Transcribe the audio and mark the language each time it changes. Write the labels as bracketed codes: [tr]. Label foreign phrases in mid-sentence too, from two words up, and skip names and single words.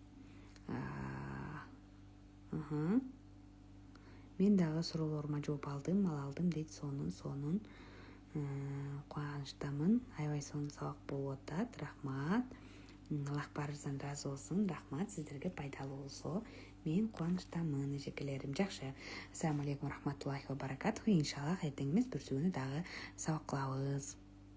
[ky] Мен дагы суроолорума жооп алдым дейт. Сонун кубанычтамын. Аябай сонун сабак болуп атат. Рахмат. Аллах баарыбыздан ыраазы болсун. Рахмат, сиздерге пайдалуу болсо мен кубанычтамын эжекелерим. Жакшы. [ar] السلام عليكم رحمة الله وبركاته. [ky] Иншаллах эртең эмес бүрсү күнү дагы сабак кылабыз.